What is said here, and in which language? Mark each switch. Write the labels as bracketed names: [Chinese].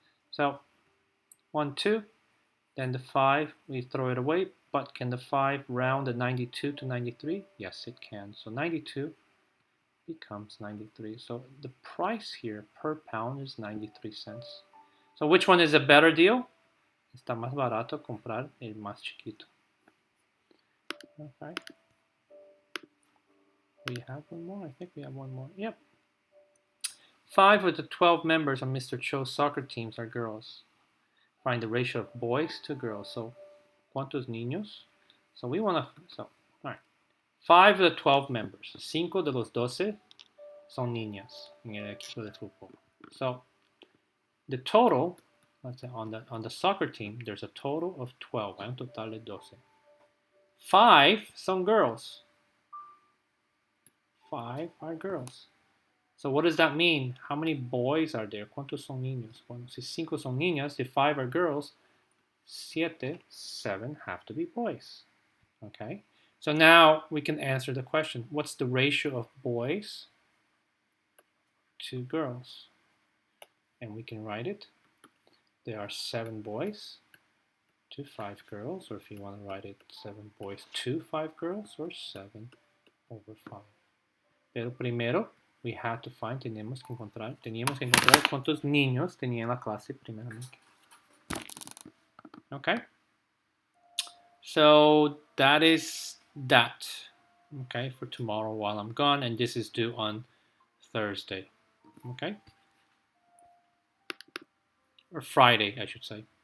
[English] So 1, 2, then the 5, we throw it away, but can the 5 round the 92 to 93? Yes, it can. So 92 becomes 93. So the price here per pound is 93 cents. So which one is a better deal? [Spanish] Está más barato comprar el más chiquito. [English] Okay. We have one more. I think we have one more. Yep. 5 of the 12 members of Mr. Cho's soccer teams are girls. Find the ratio of boys to girls. So, [Spanish] ¿cuántos niños? [English] So we want to, all right. 5 of the 12 members. [Spanish] 5 de los 12 son niñas en el equipo de fútbol. [English] So, the total, let's say on the soccer team, there's a total of 12. [Spanish] Hay un total de 12. 5 son girls. [English] 5 are girls. So what does that mean? How many boys are there? [Spanish] ¿Cuántos son niños? Bueno, si 5 son niñas, [English] if 5 are girls, 7 have to be boys. Okay? So now we can answer the question. What's the ratio of boys to girls? And we can write it. There are 7 boys to 5 girls, or if you want to write it, 7 boys to 5 girls, or 7 over 5. [Spanish] Pero primero, [English] we had to find, [Spanish] teníamos que encontrar cuántos niños tenía en la clase primeramente. [English] Okay? So that is that, okay, for tomorrow while I'm gone, and this is due on Thursday, okay? Or Friday, I should say.